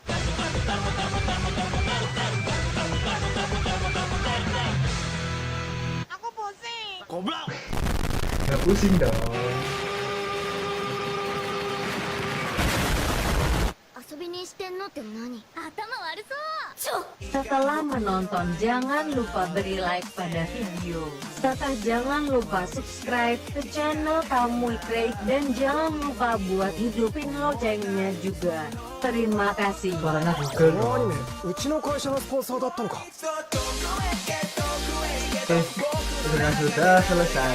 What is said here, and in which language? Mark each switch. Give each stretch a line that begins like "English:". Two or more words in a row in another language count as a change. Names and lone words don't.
Indonesian: Nggak pusing dong.
Japanese: 遊びにしてんのって何？頭悪そう。
Indonesian: Setelah menonton, jangan lupa beri like pada video, serta jangan lupa subscribe ke channel Kamui Craig dan jangan lupa buat hidupin loncengnya juga. Terima kasih. Suaranya Google dong. Oke, sudah selesai.